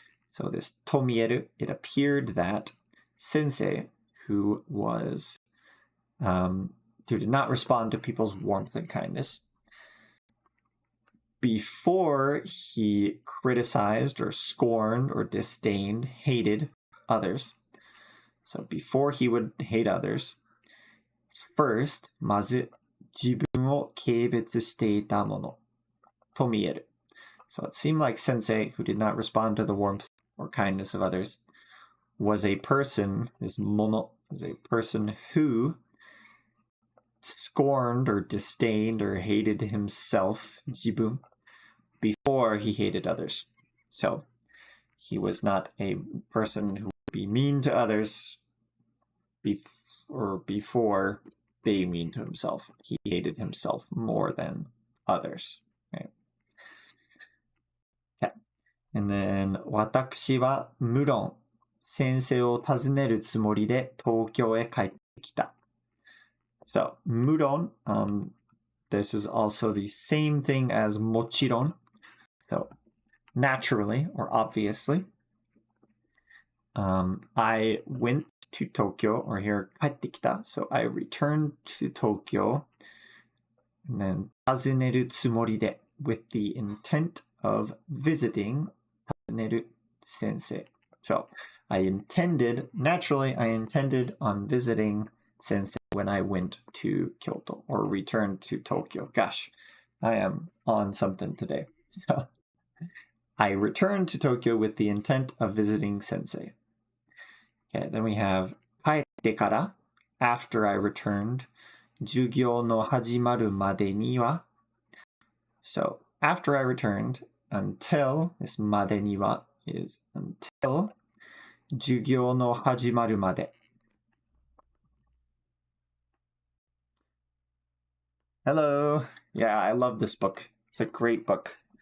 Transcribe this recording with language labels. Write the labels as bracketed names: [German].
[English] So this と見える, it appeared that sensei, who did not respond to people's warmth and kindness, before he criticized or scorned or disdained, hated others. So before he would hate others, first, [Japanese] まず自分を軽蔑していたものと見える. [English] So it seemed like sensei, who did not respond to the warmth or kindness of others, was a person, this mono is a person who scorned or disdained or hated himself, 自分, before he hated others. So he was not a person who would be mean to others before being mean to himself. He hated himself more than others. Right? Okay. [Japanese] And then 私は無論先生を訪ねるつもりで東京へ帰ってきた. [English] So 無論, this is also the same thing as もちろん. So naturally or obviously, I went to Tokyo, or here 帰ってきた. So I returned to Tokyo, and then [Japanese] 訪ねるつもりで, [English] with the intent of visiting 訪ねる先生. So naturally I intended on visiting Sensei when I went to Kyoto or returned to Tokyo. Gosh, I am on something today. So I returned to Tokyo with the intent of visiting Sensei. Okay, then we have 帰ってから, after I returned, [Japanese] 授業の始まるまでには. [English] So after I returned, until, this までには is until 授業の始まるまで. Hello. Yeah, I love this book. It's a great book.